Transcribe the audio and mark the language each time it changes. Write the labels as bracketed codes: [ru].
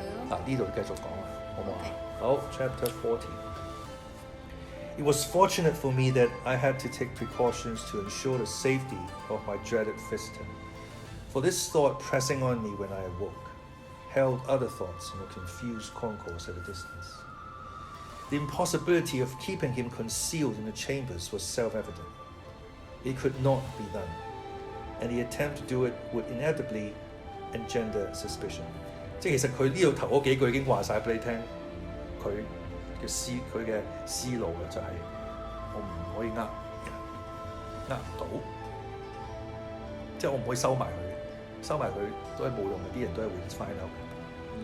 [yue] 呢度繼續講啊，好唔好啊？好 ，Chapter 40。 [en] It was fortunate for me that I had to take precautions to ensure the safety of my dreaded visitor. For this thought pressing on me when I awoke, held other thoughts in a confused concourse at a distance. The impossibility of keeping him concealed in the chambers was self-evident. It could not be done, and the attempt to do it would inevitably engender suspicion. [yue] 即係其實佢呢度頭嗰幾句已經話晒俾你聽，佢嘅思路嘅就係我唔可以呃唔到，即係我唔可以收埋佢，收埋佢都係冇用嘅，啲人都係會 [en] find out [yue] 嘅。